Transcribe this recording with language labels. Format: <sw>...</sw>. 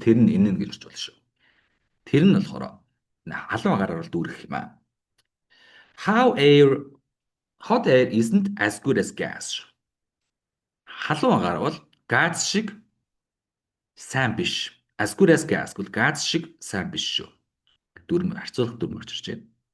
<mn>Тэр нь энэ гэж орж болно шүү. Тэр нь болохоор халуун агаараар бол дүүрэх юм аа.</mn> <en>Hot air isn't as good as gas.</en> <mn>Халуун агаар бол газ шиг сайн биш.</mn> <en>As good as gas</en> <mn>бол газ шиг сайн биш шүү. Харьцуулах дүрм орж ирж байна.</mn>